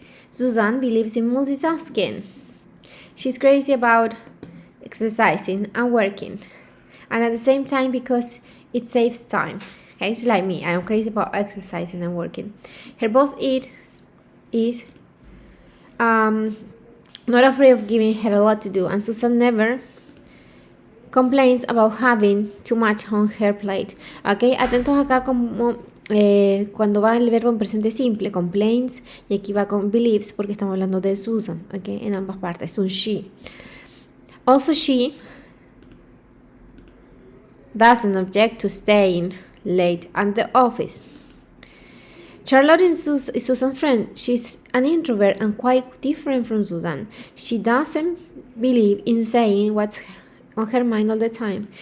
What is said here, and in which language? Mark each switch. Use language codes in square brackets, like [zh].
[en] Susan believes in multitasking. She's crazy about exercising and working, and at the same time because it saves time. Okay, it's like me, I am crazy about exercising and working. Her boss is not afraid of giving her a lot to do, and Susan never complains about having too much on her plate. [es] Ok, atentos acá como cuando va el verbo en presente simple, complains, y aquí va con believes porque estamos hablando de Susan, ok, en ambas partes, es un she. [en] Also she doesn't object to staying late at the office. Charlotte is Susan's friend. She's an introvert and quite different from Susan. She doesn't believe in saying what's on her mind all the time.